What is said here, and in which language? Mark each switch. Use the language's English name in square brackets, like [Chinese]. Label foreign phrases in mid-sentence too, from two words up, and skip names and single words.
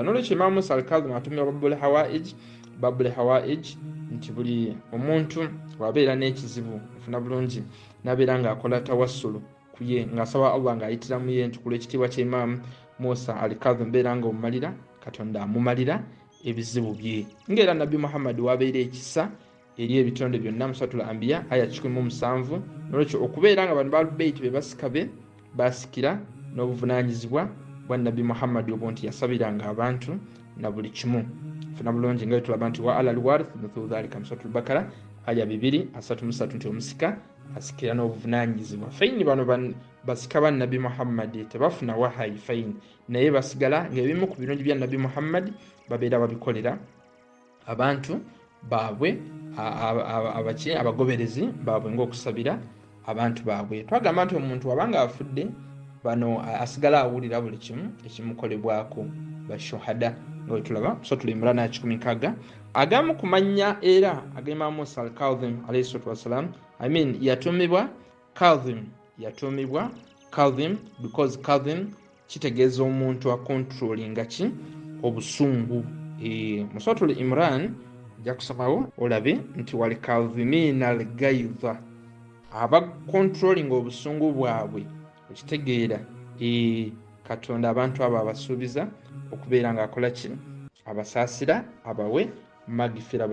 [Ganda] Nolwekyo Imam Musa al-Kadhim atumya Babul Hawaij nti buli omuntu wabeera n'ekizibu ofuna bulungi n'abeera ng'akola tawassulu kuye ng'asaba Allah ng'ayitira mu ye nti ku lw'ekitiibwa kya Imam Musa al-Kadhim beera ng'omumalira Katonda amumalira ebizibu bye, ng'era Nabi Muhammad wabeera ekisa eri ebitonde byonna mu Suratul Anbiya aya 17. Nolwekyo okubeera nga bano Ahlul-Bayt be basika be basikira n'obuvunaanyizibwa bwa Nabi Muhammad obwo nti yasabiranga abantu na buli kimu. Funa bulungi nga tulaba nti [Arabic] وعلى الوارث مثل ذلك [Ganda] mu Suratul Bakara aya 2:33 nti omusika asikira n'obuvunaanyizibwa. Faini bano basika ba Nabi Muhammad tebafuna wahayi faini, naye basigala ng'ebimu ku birungi bya Nabi Muhammad babeera babikolera abantu baabwe abagoberezi baabwe ng'okusabira abantu baabwe. Twagamba nti omuntu wabanga afudde bano asigala awulira buli kimu ekimukolebwako bashuhada nga tulaba Suratul Imran 16. Agamu kumanya era aga Imam Musa al-Kadhim [Arabic] عليه الصلاة والسلام, [Ganda] yatumibwa Kadhim because Kadhim kitegeeza omuntu akontrolinga ki obusungu. Mu Suratul Imran jakusomawo olabe nti [Arabic] والكاظمين الغيظ, [Ganda] abakontrolinga obusungu bwabwe okitegeera Katonda abantu abo abasuubiza okubeera nga akola ki abasaasira abawe magifira.